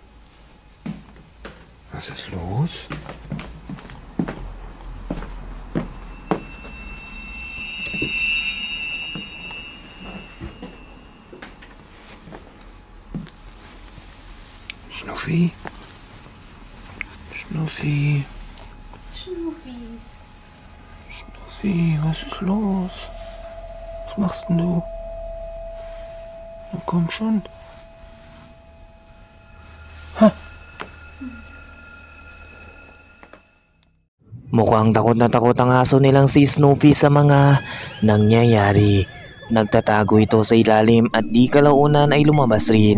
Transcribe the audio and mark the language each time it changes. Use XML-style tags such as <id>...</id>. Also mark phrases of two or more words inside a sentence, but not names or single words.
<de>Was ist los? Schnuffi? Schnuffi? Schnuffi, was ist los? Was machst denn du? Na komm schon.</de> <tl>Mukhang takot na takot ang aso nilang si Snoopy sa mga nangyayari. Nagtatago ito sa ilalim at di kalaunan ay lumabas rin.</tl>